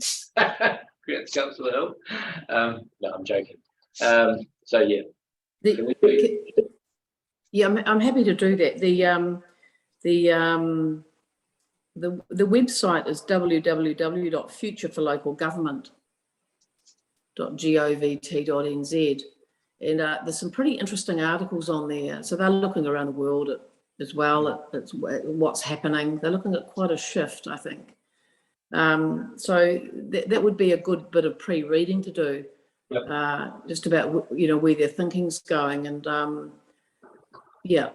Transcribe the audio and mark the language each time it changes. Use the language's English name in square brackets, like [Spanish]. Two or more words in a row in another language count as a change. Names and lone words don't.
[English] Congrats, Councillor Hill. No, I'm joking. So yeah. Yeah, I'm happy to do that. The website is www.futureforlocalgovernment.govt.nz, and there's some pretty interesting articles on there. So they're looking around the world as well at what's happening. They're looking at quite a shift, I think. So that would be a good bit of pre-reading to do, just about, you know, where their thinking's going, and yeah.